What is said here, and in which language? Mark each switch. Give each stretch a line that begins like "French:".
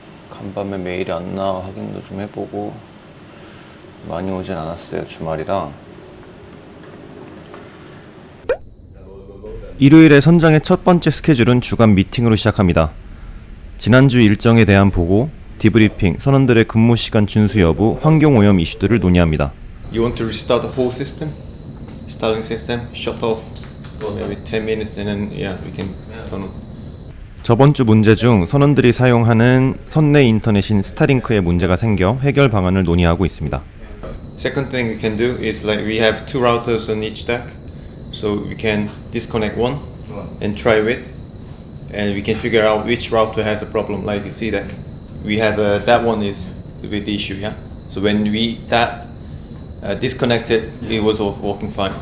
Korean: 간밤에 메일이 안 나와 확인도 좀 해보고, 많이 오진 않았어요, 주말이라. 일요일에 선장의 첫 번째 스케줄은 주간 미팅으로 시작합니다. 지난주 일정에 대한 보고, 디브리핑, 선원들의 근무 시간 준수 여부, 환경 오염 이슈들을 논의합니다.
English: You want to restart the whole system? Starting system, shut off, maybe 10 minutes and then yeah, we can turn on.
Korean: 저번 주 문제 중 선원들이 사용하는 선내 인터넷인 스타링크에 문제가 생겨 해결 방안을 논의하고 있습니다.
English: Second thing we can do is like we have 2 routers on each deck, so we can disconnect one and try it, and we can figure out which router has a problem. Like the C deck, we have that one is with the issue, yeah. So when we disconnected, it was working fine.